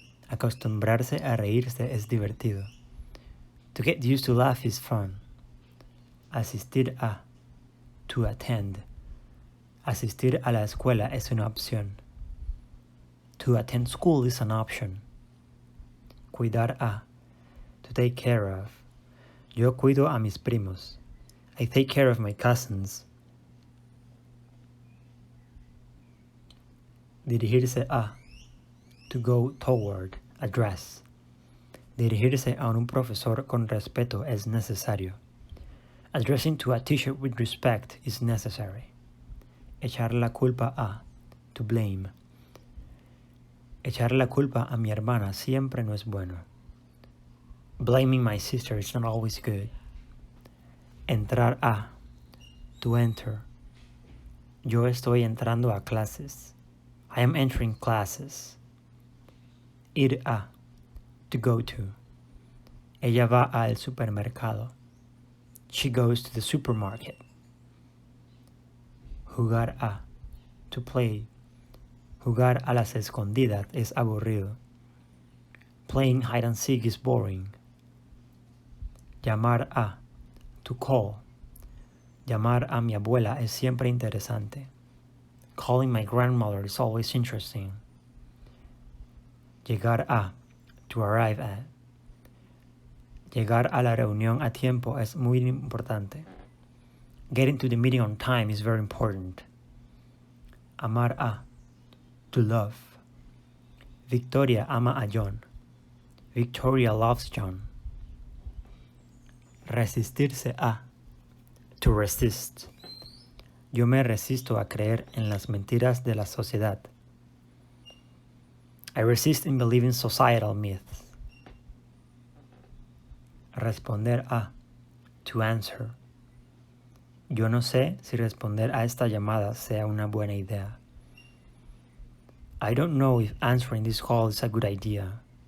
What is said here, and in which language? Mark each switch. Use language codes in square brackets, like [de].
[es] Acostumbrarse a reírse es divertido. [en] To get used to laugh is fun. [es] Asistir a, [en] to attend. [es] Asistir a la escuela es una opción. [en] To attend school is an option. [es] Cuidar a, [en] to take care of. [es] Yo cuido a mis primos. [en] I take care of my cousins. [es] Dirigirse a, [en] to go toward, address. [es] Dirigirse a un profesor con respeto es necesario. [en] Addressing to a teacher with respect is necessary. [es] Echar la culpa a, [en] to blame. [es] Echar la culpa a mi hermana siempre no es bueno. [en] Blaming my sister is not always good. [es] Entrar a, [en] to enter. [es] Yo estoy entrando a clases. [en] I am entering classes. [es] Ir a, [en] to go to. [es] Ella va al supermercado. [en] She goes to the supermarket. [es] Jugar a, [en] to play. [es] Jugar a las escondidas es aburrido. [en] Playing hide and seek is boring. [es] Llamar a, [en] to call. [es] Llamar a mi abuela es siempre interesante. [en] Calling my grandmother is always interesting. [es] Llegar a, [en] to arrive at. [es] Llegar a la reunión a tiempo es muy importante. [en] Getting to the meeting on time is very important. [es] Amar a, [en] to love. [es] Victoria ama a John. [en] Victoria loves John. [es] Resistirse a, [en] to resist. [es] Yo me resisto a creer en las mentiras de la sociedad. [en] I resist in believing societal myths. [es] Responder a, [en] to answer. [es] Yo no sé si responder a esta llamada sea una buena idea. [en] I don't know if answering this call is a good idea.